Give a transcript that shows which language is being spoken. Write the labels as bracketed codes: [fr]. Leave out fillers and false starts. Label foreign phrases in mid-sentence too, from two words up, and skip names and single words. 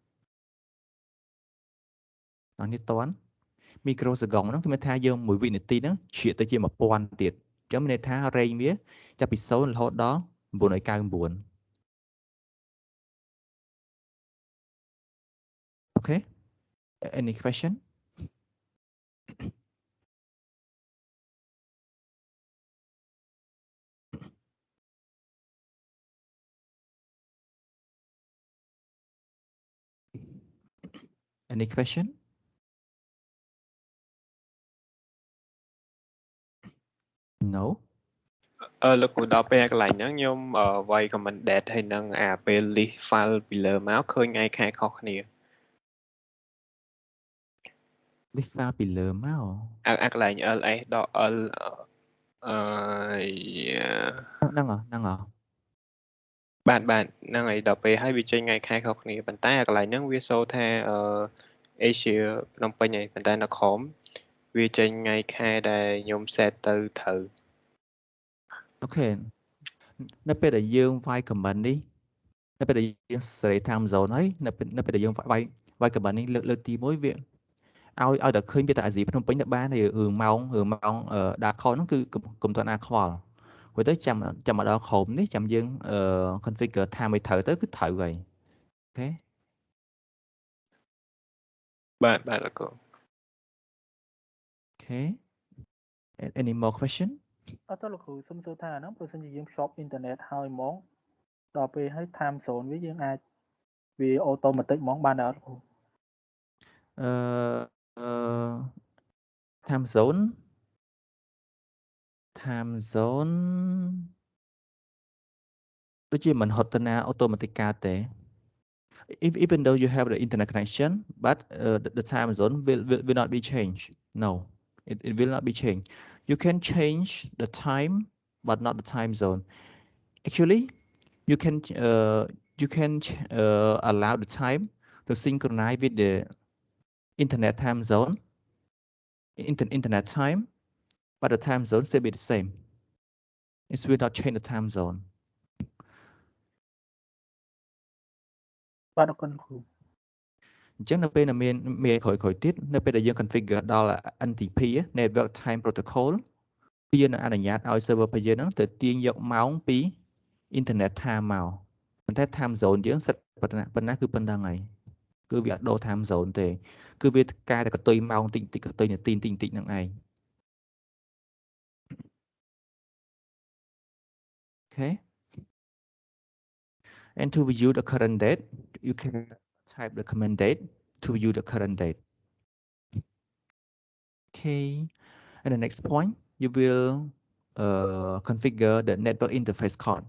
[km] អានេះតន់ microsecond ហ្នឹងគឺមានថាយើង1វិនាទីហ្នឹងជ្រៀតទៅជា1000ទៀតអញ្ចឹងមានន័យថា range វាចាប់ពី0រហូតដល់999 Okay. [en] Any question? Any question? No. [km] លោកគ្រូដល់ពេលកន្លែងហ្នឹងខ្ញុំវាយ [en] comment date [km] ហើយនឹងពេល [en] list file [km] ពីលើមកឃើញថ្ងៃខែខុសគ្នា [en] list file [km] ពីលើមក កន្លែង ls ដក l ហ្នឹង បាទហ្នឹងហើយដល់ពេលហើយវាចេញថ្ងៃខែខុសគ្នាប៉ុន្តែកន្លែងហ្នឹងវាសូថាAsia ភ្នំពេញហើយប៉ុន្តែនៅក្រោមវាចេញថ្ងៃខែដែលខ្ញុំ set ទៅត្រូវ អូខេនៅពេលដែលយើងវាយ comment នេះនៅពេលដែលយើងសេរី [en] time zone [km] ហើយនៅពេលដែលយើងវាយ comment នេះលើកទី1វាឲ្យតែឃើញវាតែអាស៊ីភ្នំពេញទៅបានហើយរឿងម៉ោងដាក់ខុសហ្នឹងគឺកុំទាន់អាខ្វល់ព្រោះទៅចាំមកដល់ក្រោមនេះចាំយើង [en] configure time [km] ឲ្យត្រូវទៅគឺត្រូវហើយអូខេ បាទលោកគ្រូ [en] Okay. Any more question? [km] អត់ទៅលោកគ្រូសុំសួរថាហ្នឹងបើសិនជាយើងភ្ជាប់អ៊ីនធឺណិតហើយហ្មងដល់ពេលហើយ [en] time zone [km] វាយើងអាចវា automatic ហ្មងបានដែរអត់គ្រូ [en] time zone [km] ដូចជាមិនហត់ទៅណា automatic កើតទេ [en] even though you have the internet connection but the time zone will not be changed. No, it will not be changed. You can change the time but not the time zone. Actually, you can allow the time to synchronize with the internet time zone, internet time, but the time zone still be the same. It will not change the time zone. [km] បាទអរគុណគ្រូ អញ្ចឹងនៅពេលមានក្រោយទៀតនៅពេលដែលយើង configure ដល់ [en] NTP Network Time Protocol [km] វានឹងអនុញ្ញាតឲ្យ server របស់យើងហ្នឹងទៅទាញយកម៉ោងពី [en] internet time [km] មកប៉ុន្តែ [en] time zone [km] យើងសិតប៉ុណ្ណាគឺប៉ុណ្្នឹងហើយគឺវាអត់ដូរ [en] time zone [km] ទេគឺវាកែតែកតុយម៉ោងតិចកតុយនាទីតិចហ្នឹងឯង Okay. [en] And to view the current date, you can type the command date to view the current date. Okay. And the next point, you will configure the network interface card.